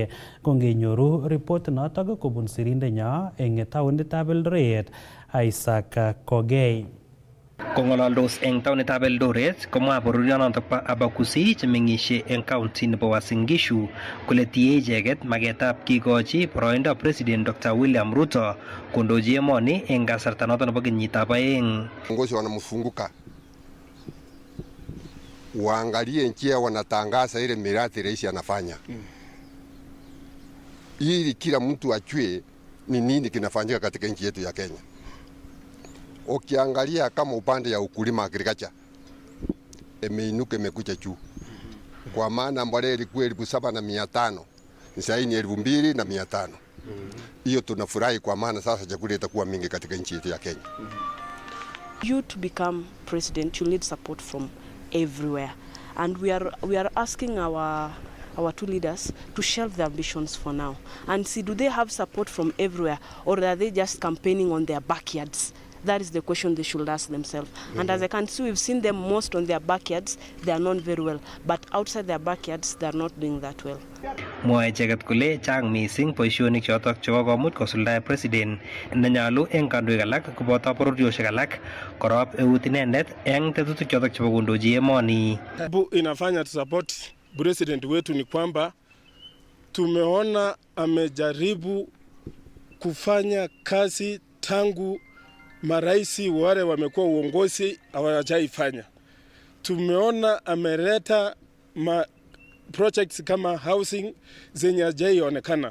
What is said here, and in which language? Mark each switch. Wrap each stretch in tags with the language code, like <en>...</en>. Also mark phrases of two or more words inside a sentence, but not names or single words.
<kln>Kongenyoru report notok kobun sirindenyo eng taonitab Eldoret, Isaac Kogei. Kong'alaldos eng taonitab Eldoret komwa bororionotok bo Abakusi chemeng'ishe eng county nebo Uasin Gishu kole tie icheket maketab kikochi boroindo President Dr. William Ruto kondochi emoni eng kasarta noto nebo kenyitab 2.</kln> <sw>Viongozi wanamfunguka waangalie njia wanatangaza ile miradi rais anafanya ili kila mtu ajue ni nini kinafanyika katika nchi yetu ya Kenya. Ukiangalia kama upande ya ukulima agriculture imeinuka imekuja juu, kwa maana mbolea ilikuwa 7,500 sasa ni 2,500. Hiyo tunafurahi kwa maana sasa chakula itakuwa mingi katika nchi yetu ya Kenya.</sw> <en>You to become president, you need support from everywhere, and we are asking our two leaders to shelve their ambitions for now and see, do they have support from everywhere, or are they just campaigning on their backyards? That is the question they should ask themselves. And as I can see, we've seen them most on their backyards. They are known very well, but outside their backyards, they are not doing that well.</en> <kln>Mwae icheket kole chang mising boisionik chotok chebo komut kosuldae president nenyalu eng kandoik alak koboto bororiosiek alak korop eut inendet eng tetutik chotok chebo kondochi emoni.</kln> <sw>Inafanya tusupport president wetu ni kwamba tumeona amejaribu kufanya kazi tangu maraisi wale wamekuwa uongozi hawajaifanya. Tumeona ameleta projects kama housing zenye hajaionekana.</sw>